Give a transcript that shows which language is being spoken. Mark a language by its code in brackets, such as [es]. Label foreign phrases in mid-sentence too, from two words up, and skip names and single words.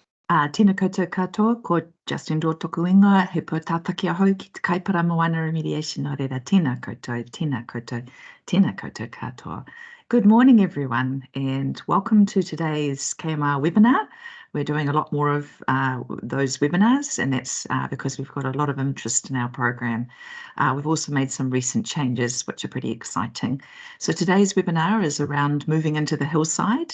[mi] Tēnā koutou katoa, ko Justin Dor toku ingoa, he po tātaki ahau ki te kaipara moana remediation o reira. Tēnā koutou, tēnā koutou, tēnā koutou katoa. [en] Good morning, everyone, and welcome to today's KMR webinar. We're doing a lot more of those webinars, and that's because we've got a lot of interest in our program. We've also made some recent changes, which are pretty exciting. So today's webinar is around moving into the hillside.